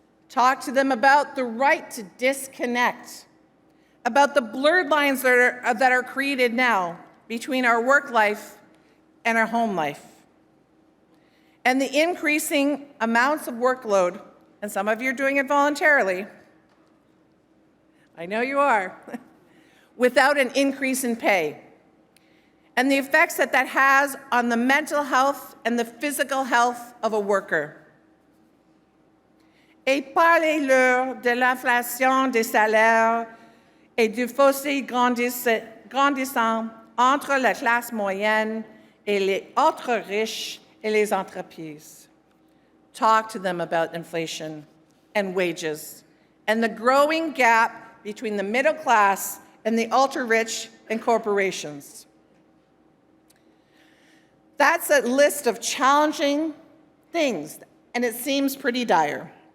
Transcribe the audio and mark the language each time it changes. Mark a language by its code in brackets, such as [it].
[en] Talk to them about the right to disconnect, about the blurred lines that are created now between our work life and our home life, and the increasing amounts of workload, and some of you are doing it voluntarily. I know you are, without an increase in pay, and the effects that that has on the mental health and the physical health of a worker. [fr] Et parlez-leur de l'inflation des salaires et du fossé grandissant entre la classe moyenne et les autres riches et les entreprises. [en] Talk to them about inflation and wages and the growing gap between the middle class and the ultra-rich and corporations. That's a list of challenging things, and it seems pretty dire.